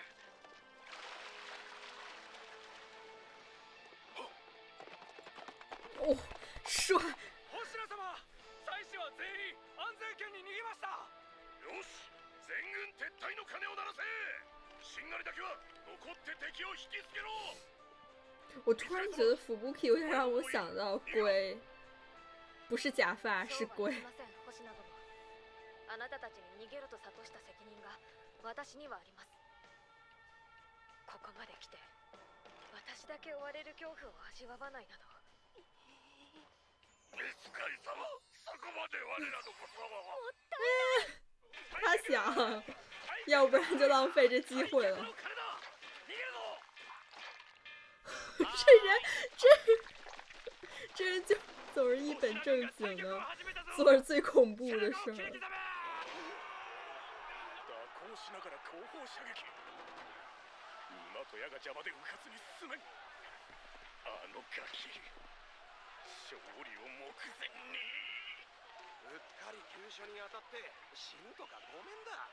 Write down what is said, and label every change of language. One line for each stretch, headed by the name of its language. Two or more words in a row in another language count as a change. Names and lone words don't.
Chinese: 哦，帅！
Japanese: 星名様、妻子は全員安全圏に逃げました。よし、全軍撤退の鐘を鳴らせ。しんがりだけは残って敵を引きつけろ。
Chinese: 我突然觉得服部 K 有点让我想到龟，不是假发，是龟。
Japanese: あなたたちに逃げろと諭した責任が私にはあります。ここまで来て私だけ追われる恐怖を味わわないなど。召使い様、そこまで我らのことを。
Chinese: 他想，要不然就浪费这机会了。这人就总是一本正经的，做着最恐怖的事儿。
Japanese: しながら後方射撃。馬と矢が邪魔でうかつに進めん。あのガキ、勝利を目前に。うっかり急所に当たって死ぬとかごめんだ。